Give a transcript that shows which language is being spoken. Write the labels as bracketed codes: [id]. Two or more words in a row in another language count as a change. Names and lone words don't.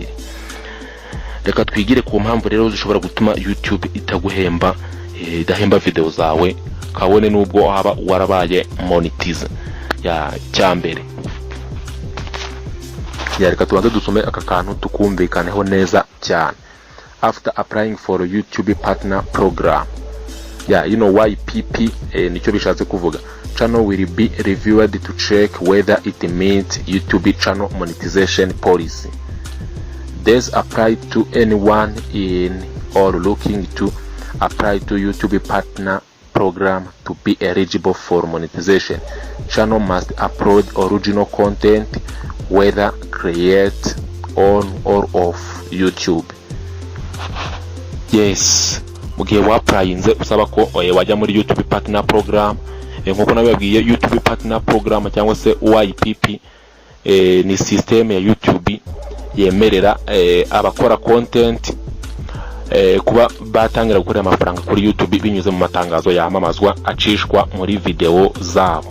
[rw] Reka twigire ku mpamvu rero zishobora gutuma YouTube idahemba video zawe kabone nubwo waba warabaye monetize. Cyambere, reka tubanze dusome aka kantu tukumvikaneho neza cyane. [en] After applying for a YouTube partner program, [rw] YPP nicyo bishatse kuvuga. [en] Channel will be reviewed to check whether it meets YouTube channel monetization policy. This apply to anyone in or looking to apply to YouTube partner program to be eligible for monetization. Channel must upload original content whether create on or off YouTube. Yes, [rw] mugihe waplayinze usaba ko wajya muri YouTube partner program. Nkuko nababwiye, YouTube partner program cyangwa se YPP ni system ya YouTube yemerera abakora content kuba batangira gukorera amafaranga kuri YouTube binyuze mu matangazo yamamazwa acishwa muri video zabo.